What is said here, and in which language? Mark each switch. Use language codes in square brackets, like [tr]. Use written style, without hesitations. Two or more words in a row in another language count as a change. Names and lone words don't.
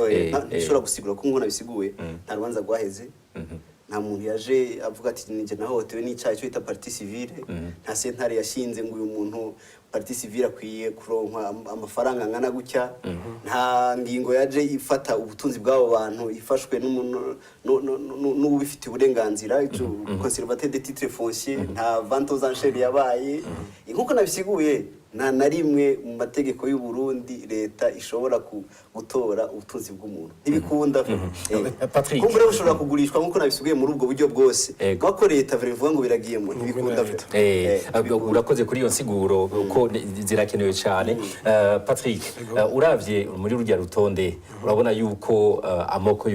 [rn] nishobora gusigura ko nkuna bisiguye nta rubanza rwaheze nta muntu yaje avuga ati nije nahotewe n'icyaha cyo bita [fr] partie civile [rn] nta sentare yashinze ngo uyu muntu [fr] partie civile [rn] akwiye kuronka amafaranga angana gutya nta ngingo yaje ifata ubutunzi bw'abo bantu ifashwe n'ubifite uburenganzira ico [fr] conservateur des titres fonciers [rn] nta [fr] vente aux enchères [rn] yabaye nkuko nabisiguye na rimwe mu mategeko y'u Burundi leta ishobora gutora ubutunzi bw'umuntu ntibikunda Patrick kumbure ushobora kugurishwa nkuko nabisubiye muri ubwo buryo bwose bako leta vuga ngo biragiyemo ntibikunda urakoze kuri iyo nsiguro ko zirakenewe cyane Patrick uravye muri rujya rutonde urabona yuko amoko